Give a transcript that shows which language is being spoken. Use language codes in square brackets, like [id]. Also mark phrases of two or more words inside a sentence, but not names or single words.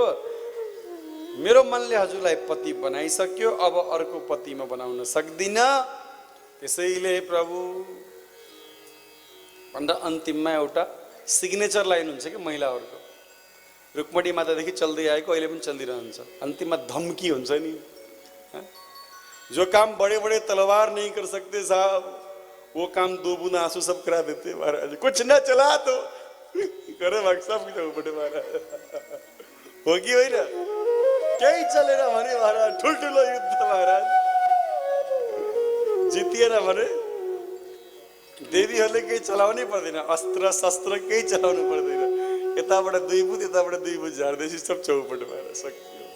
[ne] मेरो मनले हजुरलाई पति बनाइसक्यो, अब अर्को पति म बनाउन सक्दिनँ। त्यसैले प्रभु भन्दा अन्तिममा एउटा सिग्नेचर लाइन हुन्छ कि महिलाहरूको। रुक्मणी मातादेखि चल्दै आएको अहिले पनि चलिरहन्छ। अन्तिममा धम्की हुन्छ नि, [hi] जो काम बड़े बड़े तलवार नहीं कर सकते साहब, वो काम दो बूंद आंसू सब करा देते महाराज। कुछ न चला तो करे भाग सब बड़े महाराज होगी [ne] होइन केही चलेन भने महाराज ठुल्ठुलो युद्ध महाराज जितिएन भने देवीहरूले केही चलाउनै पर्दैन, अस्त्र शस्त्र केही चलाउनु पर्दैन। यताबाट दुई बुध यताबाट दुई बुध झार्दैछ सब चौपट भएर सकियो।